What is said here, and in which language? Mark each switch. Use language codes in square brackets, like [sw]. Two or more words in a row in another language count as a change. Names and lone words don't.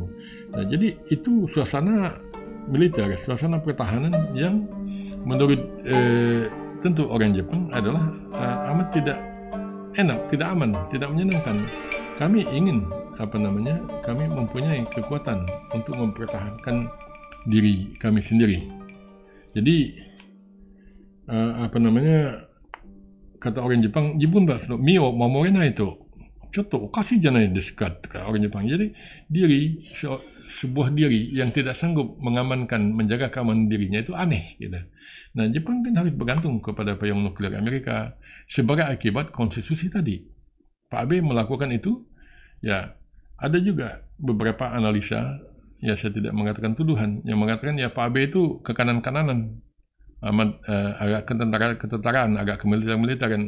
[id] Nah, jadi itu suasana militer, suasana pertahanan yang menurut tentu orang Jepang adalah amat tidak enak, tidak aman, tidak menyenangkan. Kami ingin kami mempunyai kekuatan untuk mempertahankan diri kami sendiri. Jadi kata orang Jepang, [ja] 自分の身を守れないとちょっとおかしいじゃないですか, [id] kata orang Jepang. Jadi sebuah diri yang tidak sanggup mengamankan, menjaga keamanan dirinya itu aneh gitu. Nah, Jepang kan harus bergantung kepada payung nuklir Amerika sebagai akibat konstitusi tadi. Pak Abe melakukan itu, ya ada juga beberapa analisa, ya saya tidak mengatakan tuduhan, yang mengatakan ya Pak Abe itu ke kanan-kananan, agak ketentaraan, agak kemiliteran.